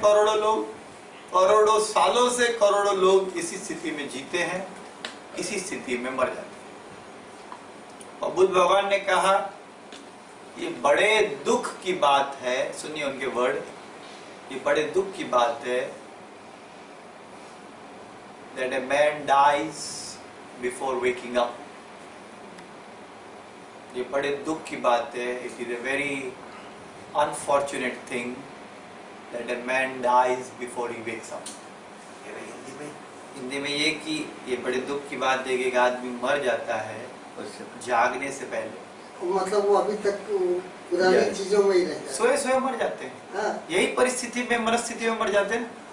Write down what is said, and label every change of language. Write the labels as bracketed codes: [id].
[hi] करोड़ों लोग, करोड़ों सालों से करोड़ों लोग इसी स्थिति में जीते हैं, इसी स्थिति में मर जाते हैं। और बुद्ध भगवान ने कहा ये बड़े दुख की बात है, सुनिए उनके वर्ड, ये बड़े दुख की बात है [en] that a man dies before waking up। [hi] ये बड़े दुख की बात है, [en] it is a very unfortunate thing that a man dies before he wakes up। [hi] Hindi में ये कि ये बड़े दुख की बात है कि एक आदमी मर जाता है जागने से पहले। मतलब वो अभी तक पुरानी चीजों में ही रहता है, सोए सोए मर जाते हैं। हाँ। यही परिस्थिति में, मनस्थिति में मर जाते हैं।